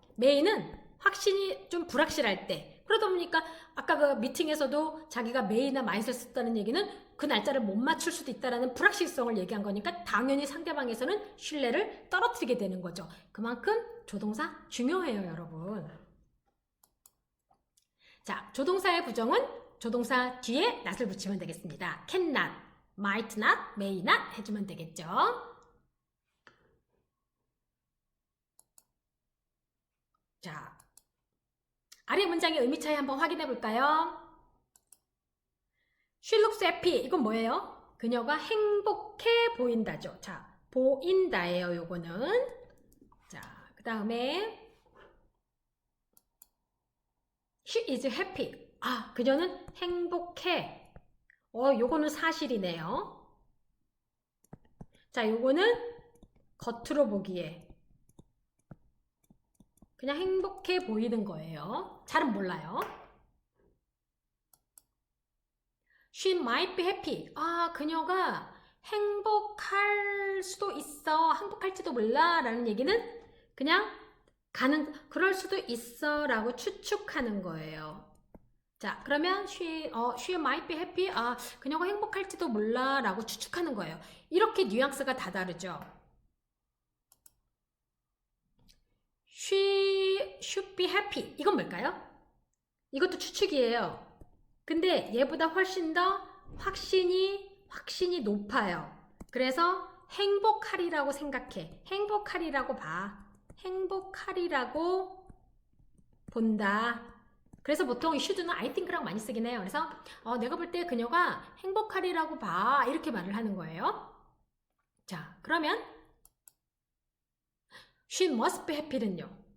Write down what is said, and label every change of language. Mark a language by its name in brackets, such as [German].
[Korean] 메이는 확신이 좀 불확실할 때 그러다 보니까 아까 그 미팅에서도 자기가 메이나 마잇을 썼다는 얘기는 그 날짜를 못 맞출 수도 있다는 불확실성을 얘기한 거니까 당연히 상대방에서는 신뢰를 떨어뜨리게 되는 거죠. 그만큼 조동사 중요해요, 여러분. 자, 조동사의 구정은 조동사 뒤에 not을 붙이면 되겠습니다. [English] can not, might not, may not [Korean] 해주면 되겠죠. 자, 아래 문장의 의미 차이 한번 확인해 볼까요? [English] She looks happy. [Korean] 이건 뭐예요? 그녀가 행복해 보인다죠. 자, 보인다예요, 요거는. 자, 그 다음에 [English] She is happy. [Korean] 그녀는 행복해. 요거는 사실이네요. 자, 요거는 겉으로 보기에 그냥 행복해 보이는 거예요. 잘은 몰라요. [English] She might be happy. [Korean] 그녀가 행복할 수도 있어. 행복할지도 몰라. 라는 얘기는 그냥 그럴 수도 있어. 라고 추측하는 거예요. 자, 그러면 [English] she might be happy. [Korean] 그녀가 행복할지도 몰라. 라고 추측하는 거예요. 이렇게 뉘앙스가 다 다르죠. [English] She should be happy. [Korean] 이건 뭘까요? 이것도 추측이에요. 근데 얘보다 훨씬 더 확신이 높아요. 그래서 행복하리라고 생각해. 행복하리라고 봐. 행복하리라고 본다. 그래서 보통 should는 I think랑 많이 쓰긴 해요. 그래서 내가 볼 때 그녀가 행복하리라고 봐. 이렇게 말을 하는 거예요. 자, 그러면 [English] She must be happy는요.